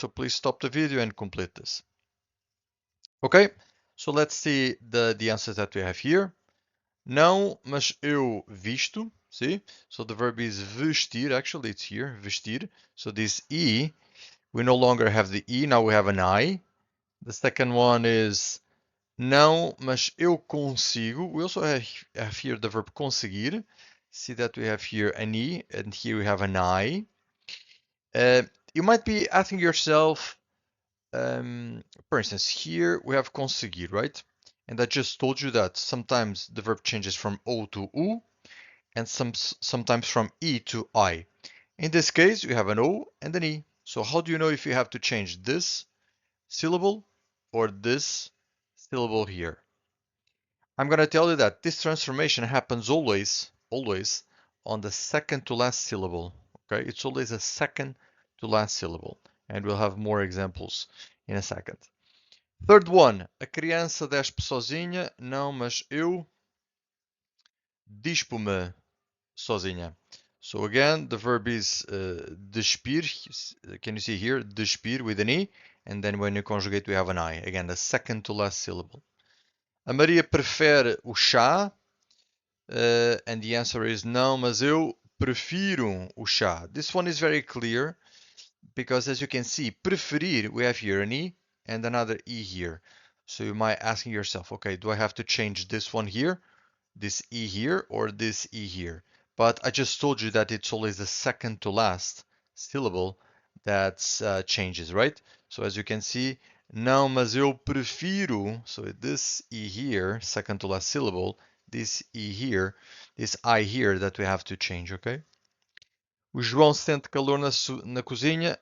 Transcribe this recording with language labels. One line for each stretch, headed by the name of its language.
English: So please stop the video and complete this. Okay, so let's see the answers that we have here. Não, mas eu visto, see? So the verb is vestir, actually it's here, vestir. So this E, we no longer have the E, now we have an I. The second one is não, mas eu consigo. We also have here the verb conseguir. See that we have here an E, and here we have an I. You might be asking yourself, for instance, here we have conseguir, right? And I just told you that sometimes the verb changes from O to U, and sometimes from E to I. In this case, you have an O and an E. So how do you know if you have to change this syllable or this syllable here? I'm going to tell you that this transformation happens always on the second to last syllable. Okay, it's always a second to last syllable, and we'll have more examples in a second.
Portuguese: Third one, a criança despe sozinha. Não, mas eu dispo-me sozinha.
English: So again, the verb is despir. Can you see here? Despir with an E, and then when you conjugate, we have an I. Again, the second to last syllable.
Portuguese: A Maria prefere o chá, and the answer is não, mas eu prefiro o chá.
English: This one is very clear because, as you can see, preferir, we have here an E and another E here. So you might asking yourself, okay, do I have to change this one here, this E here, or this E here? But I just told you that it's always the second to last syllable that changes, right? So as you can see, não, mas eu prefiro, so this E here, second to last syllable, this E here, this I here that we have to change, okay?
Portuguese: O João sente calor na cozinha.